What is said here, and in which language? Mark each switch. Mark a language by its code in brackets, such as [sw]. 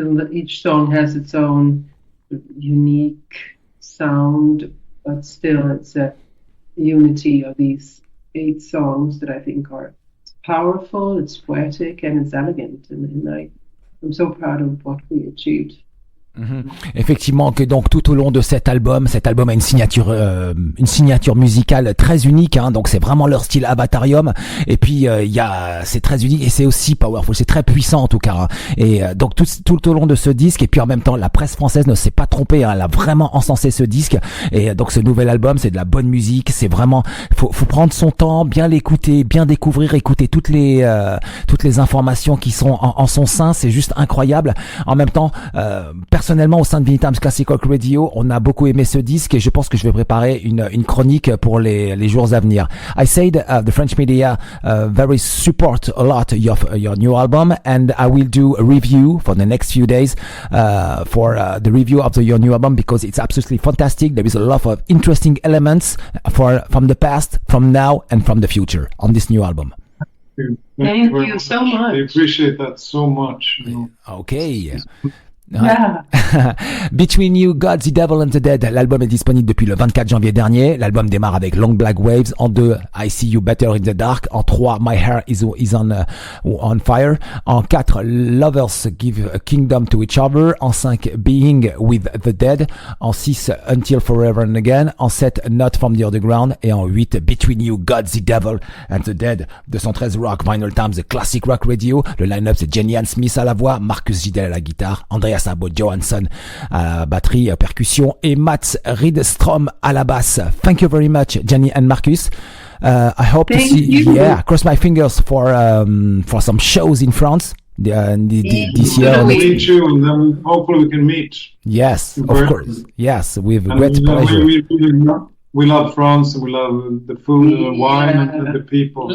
[en] Each song has its own unique sound, but still it's a unity of these 8 songs that I think are powerful, it's poetic, and it's elegant. And I'm so proud of what we achieved. [fr] Effectivement, que donc tout au long de cet album a une signature musicale très unique, hein, donc c'est vraiment leur style Avatarium, et puis c'est très unique et c'est aussi powerful, c'est très puissant en tout cas, hein. Et donc tout au long de ce disque, et puis en même temps la presse française ne s'est pas trompée, hein, elle a vraiment encensé ce disque, et donc ce nouvel album c'est de la bonne musique, c'est vraiment faut prendre son temps, bien l'écouter, bien découvrir, écouter toutes les informations qui sont en son sein, c'est juste incroyable. En même temps, personnellement, au sein de Vinylestimes Classic Rock Radio, on a beaucoup aimé ce disque et je pense que je vais préparer une chronique pour les jours à venir. [en] I said the French media very support a lot your new album, and I will do a review for the next few days for the review of your new album, because it's absolutely fantastic. There is a lot of interesting elements from the past, from now, and from the future on this new album. Thank you so much. I appreciate that so much. Okay. Yeah. [fr] Between You, God, the Devil and the Dead, l'album est disponible depuis le 24 janvier dernier. L'album démarre avec Long Black Waves. En 2, I See You Better in the Dark. En 3, My Hair is on Fire. En 4, Lovers Give a Kingdom to Each Other. En 5, Being with the Dead. En 6, Until Forever and Again. En 7, Not from the Underground. Et en 8, Between You, God, the Devil and the Dead. 213 Rock, Vinylestimes, Classic Rock Radio. Le line-up, c'est Jennie-Ann Smith à la voix, Marcus Jidell à la guitare, Andreas Habo, Johansson à la batterie, percussion, et Mats Rydström à la basse. [en] Thank you very much, Jennie and Marcus. I hope to see you. Yeah, cross my fingers for some shows in France this year. We'll meet you, and then hopefully we can meet. Yes, of course. Yes, with great pleasure. We love France, and we love the food and the wine and the people.